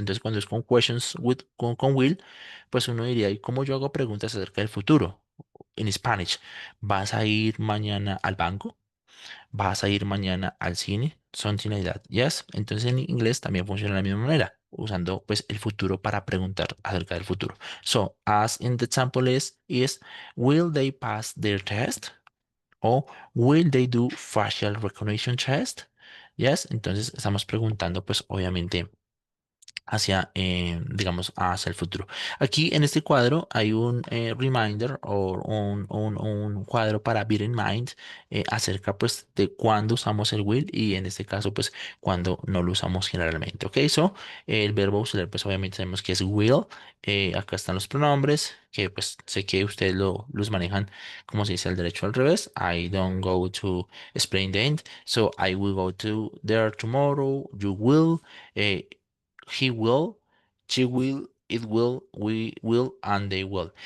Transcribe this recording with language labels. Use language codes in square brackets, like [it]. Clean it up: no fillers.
[es] Entonces, cuando es con questions con will, pues uno diría, ¿y cómo yo hago preguntas acerca del futuro? En Spanish, ¿vas a ir mañana al banco? ¿Vas a ir mañana al cine? [en] Something like that. Yes. [es] Entonces en inglés también funciona de la misma manera, usando pues el futuro para preguntar acerca del futuro. [en] So, as in the example is will they pass their test? O will they do facial recognition test? Yes. [es] Entonces estamos preguntando pues obviamente hacia, digamos, hacia el futuro. Aquí en este cuadro hay un reminder o un cuadro para [en] bear in mind [es] acerca pues de cuándo usamos el will y en este caso pues cuando no lo usamos generalmente. [en] Ok, so [es] el verbo auxiliar pues obviamente sabemos que es will. Acá están los pronombres que pues sé que ustedes los manejan como se dice al derecho al revés. [en] I don't go to explain the end. So I will go to there tomorrow. You will. eh, he will, she will, it will, we will, and they will.